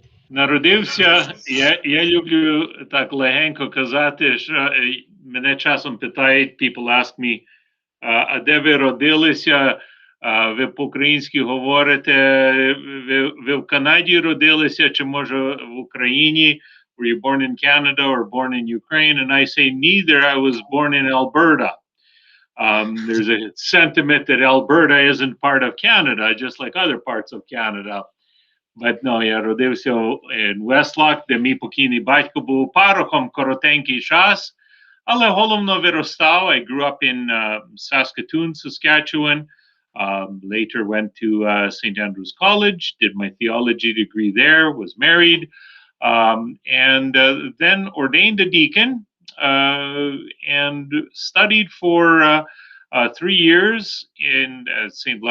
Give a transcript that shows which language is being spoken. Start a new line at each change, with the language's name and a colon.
Ukrainian: Народився, я люблю так легенько казати, що мене часом питають,
English: people ask me,
Ukrainian: а де ви родилися, ви по-українськи говорите, ви в Канаді родилися, чи може в Україні,
English: were you born in Canada or born in Ukraine? And I say neither, I was born in Alberta. There's a sentiment that Alberta isn't part of Canada, just like other parts of Canada. But no,
Ukrainian: я родився in Westlock, де мій покійний батько був парохом коротенький час, але головно виростав.
English: I grew up in Saskatoon, Saskatchewan, later went to St. Andrew's College, did my theology degree there, was married, and then ordained a deacon and studied for 3 years in St.